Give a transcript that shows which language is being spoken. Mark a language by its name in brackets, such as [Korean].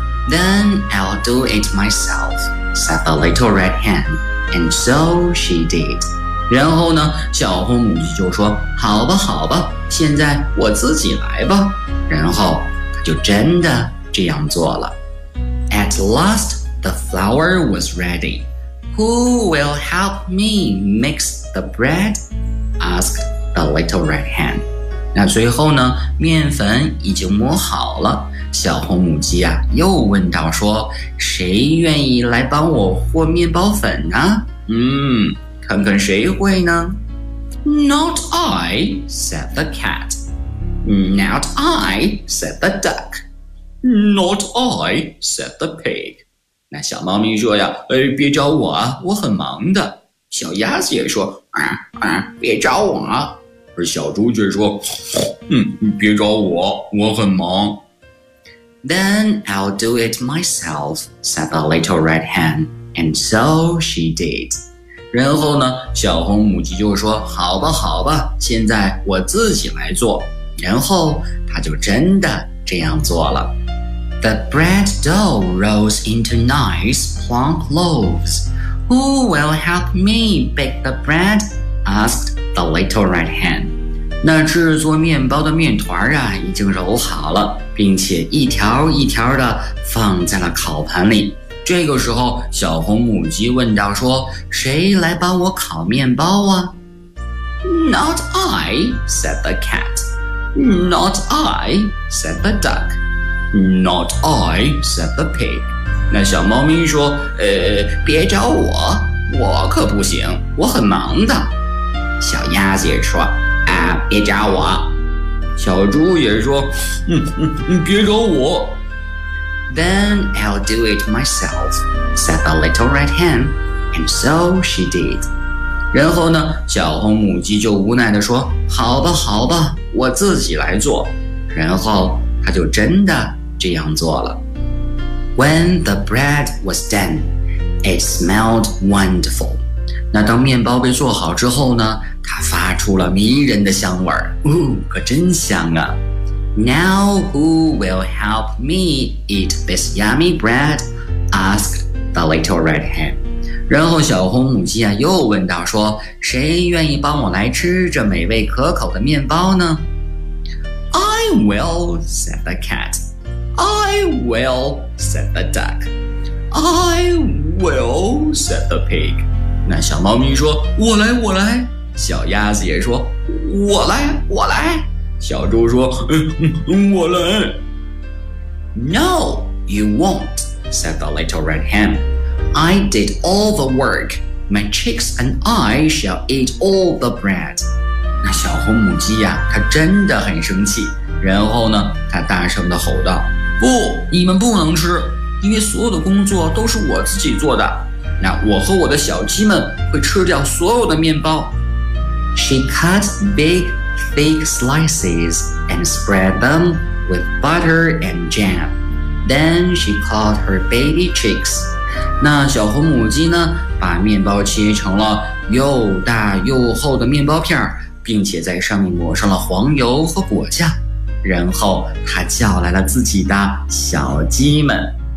[English] Then I'll do it myself, said the little red hen, and so she did. [Chinese] 然后呢，小红母鸡就说，好吧好吧，现在我自己来吧。然后她就真的这样做了。 [English] At last, the flour was ready. Who will help me mix the bread? Asked the little red hen. [Chinese] 那最后呢，面粉已经磨好了。小红母鸡啊又问道说，谁愿意来帮我和面包粉呢？看看谁会呢。 [English] Not I, said the cat. Not I, said the duck. Not I, said the pig. [Chinese] 那小猫咪说呀，别找我啊，我很忙的。小鸭子也说，别找我啊。而小猪却说，别找我，我很忙。 [English] Then I'll do it myself, said the little red hen. And so she did. [Chinese] 然后呢，小红母鸡就说，好吧好吧，现在我自己来做。然后他就真的这样做了。 [English] The bread dough rose into nice plump loaves. Who will help me bake the bread? Asked the little red hen. [Chinese] 那制作面包的面团啊，已经揉好了，并且一条一条的放在了烤盘里。这个时候，小红母鸡问道说，谁来帮我烤面包啊？ [English] Not I, said the cat. Not I, said the duck. Not I, said the pig. [Chinese] 那小猫咪说，别找我，我可不行，我很忙的。小鸭子也说，啊，别找我。小猪也说，别找我。 [English] Then I'll do it myself, said the little red hen. And so she did. [Chinese] 然后呢，小红母鸡就无奈地说，好吧好吧，我自己来做。然后她就真的这样做了。 [English] When the bread was done, it smelled wonderful. [Chinese] 那当面包被做好之后呢，它发出了迷人的香味儿。哦，可真香啊。 [English] Now who will help me eat this yummy bread? Asked the little red hen. [Chinese] 然后小红母鸡啊又问道说，谁愿意帮我来吃这美味可口的面包呢？ [English] I will, said the cat. I will, said the duck. I will, said the pig. [Chinese] 那小猫咪说，我来我来。小鸭子也说，我来我来。小猪说，我来。 [English] No, you won't, said the little red hen. I did all the work. My chicks and I shall eat all the bread. [Chinese] 那小红母鸡呀，它真的很生气。然后呢，它大声地吼道，不，你们不能吃，因为所有的工作都是我自己做的。那我和我的小鸡们会吃掉所有的面包。 [English] She cut big, thick slices and spread them with butter and jam. Then she called her baby chicks. [Chinese] 那小红母鸡呢，把面包切成了又大又厚的面包片，并且在上面抹上了黄油和果酱。然后他叫来了自己的小鸡们。